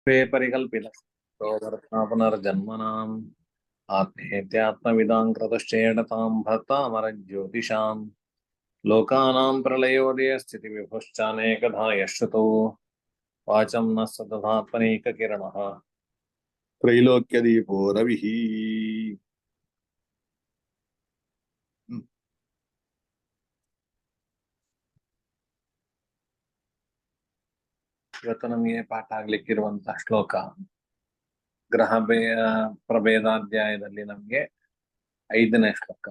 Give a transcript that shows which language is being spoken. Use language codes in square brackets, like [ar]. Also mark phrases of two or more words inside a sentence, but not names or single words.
[sa] परिकल्पित पुनर्जन्मनाम् आत्मेत्यात्मविदां कृतश्चेदतां भक्तामरज्योतिषां लोकानां प्रलयोदयस्थितिविभुश्चानेकधा यश्रुतो वाचं न सततात्मनैककिरणः त्रैलोक्यदीपो रविः. [kn] ಇವತ್ತು ನಮಗೆ ಪಾಠ ಆಗ್ಲಿಕ್ಕಿರುವಂತಹ ಶ್ಲೋಕ ಗ್ರಹ ಪ್ರಭೇದಾಧ್ಯಾಯದಲ್ಲಿ ನಮಗೆ 5ನೇ ಶ್ಲೋಕ.